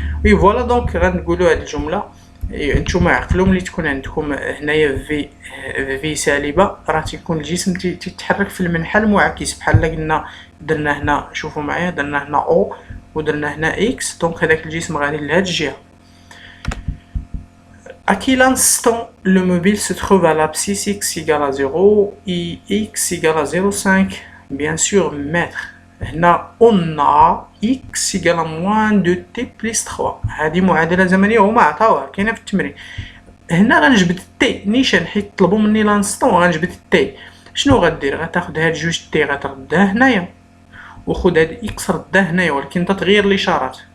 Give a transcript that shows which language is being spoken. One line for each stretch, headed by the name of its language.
Arabic: وي فوالا دونك غنقولوا هذه الجمله. نتوما عقلوا ملي تكون عندكم هنايا في سالبه راه تيكون الجسم تيتحرك في المنحى المعاكس، بحال قلنا درنا هنا، شوفوا معايا درنا هنا او ودرنا هنا اكس، دونك هذاك الجسم غادي لهاد الجهه.
French: À quel instant le mobile se trouve à l'abscisse x égale à 0 et x égale à 0,5? Bien sûr, mètre. هنا on a x égale à moins 2t plus 3.
Arabic: هذه معادلة زمنية هما عطاوها كاينة في التمرين. هنا غنجبد تي نيشان حيت طلبوا مني لانستون، غنجبد تي. شنو غدير؟ غتاخد هاد جوج تي غتردها هنايا، وخد هاد اكس ردها هنايا، ولكن تغير الاشارات.